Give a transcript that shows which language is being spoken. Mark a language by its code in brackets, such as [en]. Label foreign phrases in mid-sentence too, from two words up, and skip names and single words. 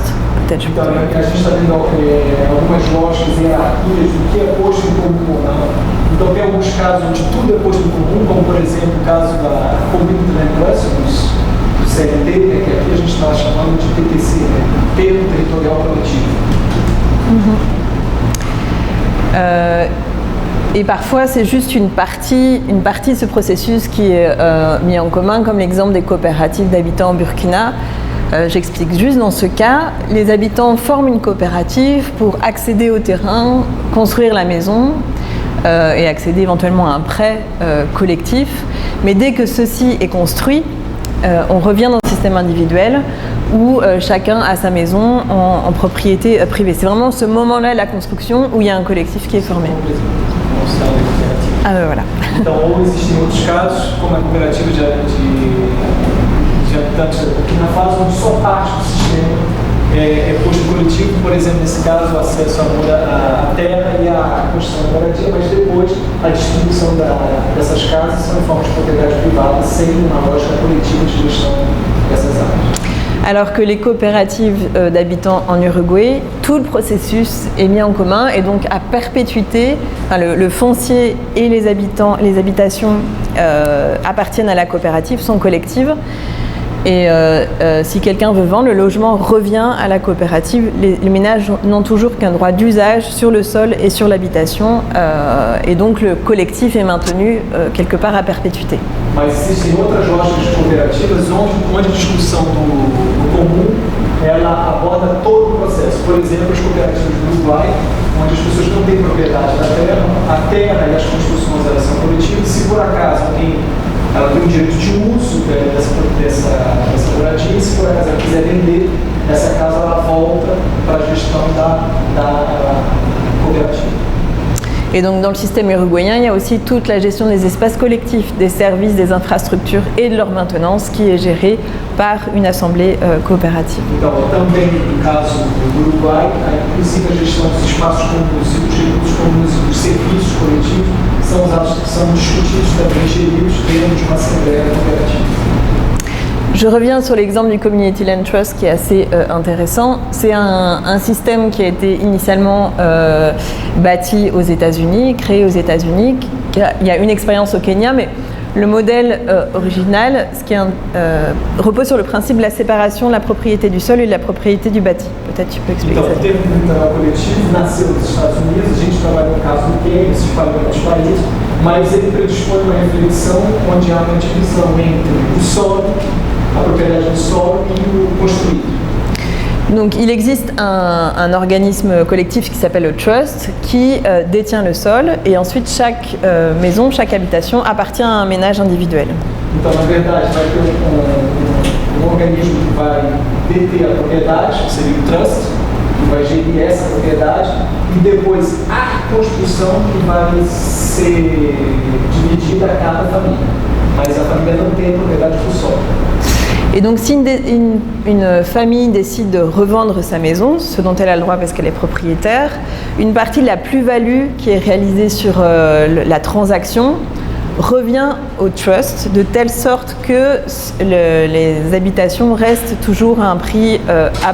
[fr] Peut-être je peux... [pt] Então, a gente está vendo algumas lógicas hierarquias do que é posto em comum ou não. Então, tem alguns casos onde tudo é posto em comum, como, por exemplo, o caso da Community Land Trust, do CLT, né, que aqui a gente está chamando de TTC, né, Termo Territorial Coletivo. [fr] Et parfois, c'est juste une partie de ce processus qui est mis en commun, comme l'exemple des coopératives d'habitants au Burkina. J'explique juste, dans ce cas, les habitants forment une coopérative pour accéder au terrain, construire la maison et accéder éventuellement à un prêt collectif. Mais dès que ceci est construit, on revient dans le système individuel où chacun a sa maison en propriété privée. C'est vraiment ce moment-là, la construction, où il y a un collectif qui est formé. Ah ben voilà. [pt] Então, ou existem outros casos, como a cooperativa de habitantes da Burkina Faso, onde só parte do sistema é posto coletivo, por exemplo, nesse caso, o acesso à terra e à construção da moradia, mas depois a distribuição dessas casas são em forma de propriedade privada, sem uma lógica coletiva de gestão dessas áreas. [fr] Alors que les coopératives d'habitants en Uruguay, tout le processus est mis en commun et donc à perpétuité, le foncier et les habitations appartiennent à la coopérative, sont collectives. Et si quelqu'un veut vendre, le logement revient à la coopérative. Les ménages n'ont toujours qu'un droit d'usage sur le sol et sur l'habitation. Et donc le collectif est maintenu quelque part à perpétuité. [pt] Mas existem outras lógicas de cooperativas onde a discussão do comum ela aborda todo o processo. Por exemplo, as cooperativas do Uruguai, onde as pessoas não têm propriedade da terra, a terra e as construções elas são coletivas. Se por acaso ela tem o direito de uso dessa moradia, e se por acaso ela quiser vender essa casa, ela volta para a gestão da coopérative. [fr] Et donc dans le système uruguayen, il y a aussi toute la gestion des espaces collectifs, des services, des infrastructures et de leur maintenance qui est gérée par une assemblée coopérative. [pt] Então, também no caso do Uruguai, inclusive a gestão dos espaços comuns e dos recursos comuns e dos serviços coletivos são discutidos também, geridos dentro de uma assembleia coopérative. [fr] Je reviens sur l'exemple du Community Land Trust qui est assez intéressant. C'est un système qui a été initialement bâti aux États-Unis, créé aux États-Unis. Il y a une expérience au Kenya, mais le modèle original repose sur le principe de la séparation de la propriété du sol et de la propriété du bâti. Peut-être tu peux expliquer ça. [pt] Então, o termo territorial coletivo nasceu nos Estados Unidos, a gente trabalhou no caso do Quênia, se espalhou em outros países, mas ele predispõe uma reflexão onde há uma divisão entre o solo, [fr] a propriété du sol et le construit. Donc il existe un organisme collectif qui s'appelle le Trust qui détient le sol et ensuite chaque maison, chaque habitation appartient à un ménage individuel. [pt] Então, na verdade, vai ter organisme que vai deter a propriedade, que seria o Trust, que vai gerir essa propriedade, e depois a construção que vai ser dividida a cada família. Mas a família não tem a propriedade do solo. [fr] Et donc si une famille décide de revendre sa maison, ce dont elle a le droit parce qu'elle est propriétaire, une partie de la plus-value qui est réalisée sur la transaction revient au trust de telle sorte que les habitations restent toujours à un prix abordable.